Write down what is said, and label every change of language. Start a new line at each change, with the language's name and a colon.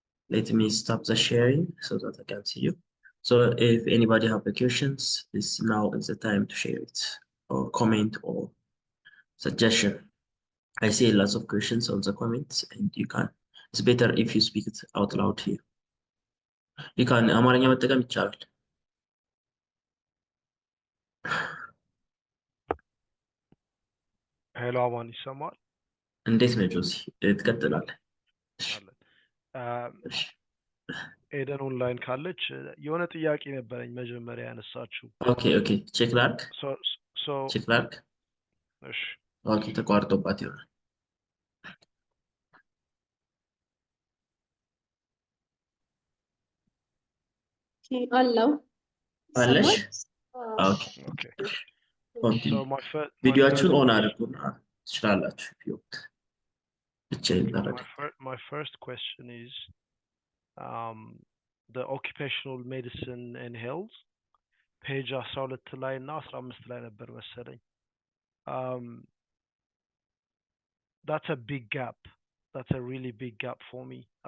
English: Let me stop the sharing so that I can see you. So if anybody have the questions, this now is the time to share it or comment or suggestion. I see lots of questions on the comments, and it's better if you speak it out loud here. You can
Amharic: አማርኛ መጠቀም ይቻላል። ሄሎ አማን ይሰማል? እንዴት ነው ጆሲ? ትቀጥላለህ? አለን። ኤደን ኦንላይን ካለች የሆነ ጥያቄ ነበረኝ መጀመሪያ ያነሳችው። ኦኬ ቼክ ላድርግ። ቼክ ላድርግ። እሺ ኦኬ ተቋርጦባት ይሆናል። አለው አለሽ? ኦኬ
English: So
Amharic: ቪዲዮአችሁን ኦን አድርጉና ትችላላችሁ። ብቻዬን ላደርግ።
English: my first question is the occupational medicine and health page 12
Amharic: ላይ እና 15 ላይ ነበር መሰለኝ.
English: That's a big gap. That's a really big gap for me.